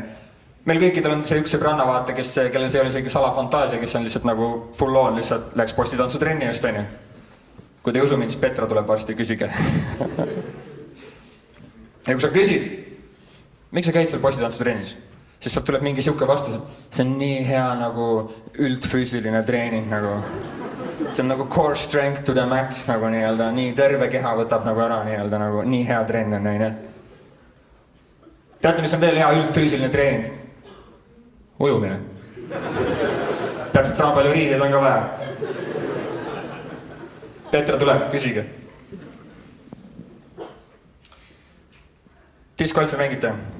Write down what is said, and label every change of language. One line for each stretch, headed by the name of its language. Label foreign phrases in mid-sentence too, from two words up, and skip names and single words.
Estonian: Meil kõikidel on see üks sõbranna vaata, kellel see oli isegi salafantaasia, kes on lihtsalt nagu
English: full on,
Estonian: lihtsalt läks postitantsutrenne just on ju. Kui te ei usu mind, siis Petra tuleb varsti, küsige. Ja kui sa küsid, miks sa käid seal postitantsu-trennis? Siis sealt tuleb mingi siuke vastus, et see on nii hea nagu üldfüüsiline treening nagu. See on nagu
English: core strength to the max
Estonian: nagu nii-öelda, nii terve keha võtab nagu ära nii-öelda nagu, nii hea trenn on näine. Teate, mis on veel hea üldfüüsiline treening? Ujumine. Täpselt sama palju riideid on ka vaja. Petra tuleb, küsige. Discgolfi mängite?